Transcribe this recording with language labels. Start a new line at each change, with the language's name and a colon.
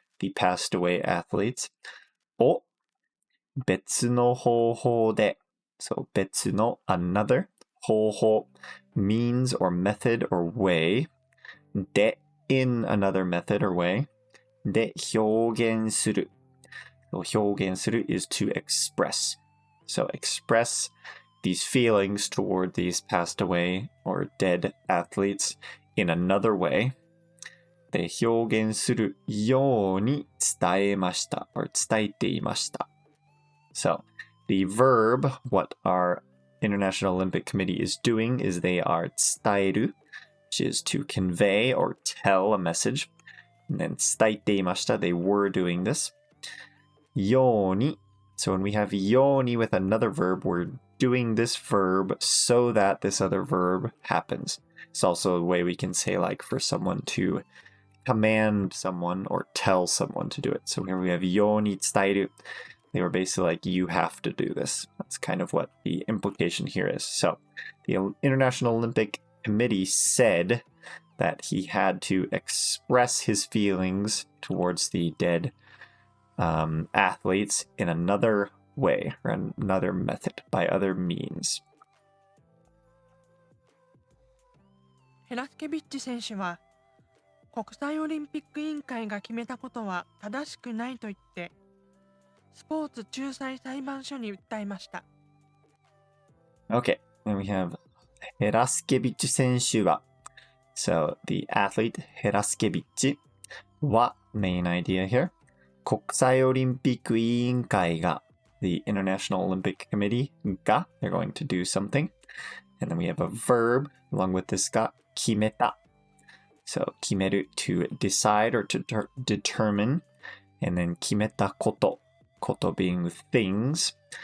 English: the passed away athletes
Japanese: を別の方法で
English: So 別の another 方法 means or method or way で in another method or way
Japanese: で表現する
English: So 表現する is to express. So express these feelings toward these passed away or dead athletes in another way.
Japanese: で表現するように伝えました or 伝えていました。
English: So the verb, what our International Olympic Committee is doing is they are
Japanese: 伝える,
English: which is to convey or tell a message. And then
Japanese: 伝えていました,
English: they were doing this. ように, so when we have ように with another verb, we're doing this verb so that this other verb happens. It's also a way we can say like for someone to command someone or tell someone to do it. So here we have
Japanese: ように伝える.
English: They were basically like, you have to do this. That's kind of what the implication here is. So the International Olympic Committee said that he had to express his feelings towards the dead athletes in another way or another method, by other means.
Japanese: ヘラスケビッチ選手は国際オリンピック委員会が決めたことは正しくないと言ってスポーツ仲裁裁判所に訴えました。
English: Okay, then we have
Japanese: ヘラスケビッチ選手は
English: So the athlete ヘラスケビッチは main idea here 国際オリンピック委員会が the International Olympic Committee が they're going to do something and then we have a verb along with this
Japanese: が決めた
English: So 決める to decide or to determine and then 決めたことkoto being things.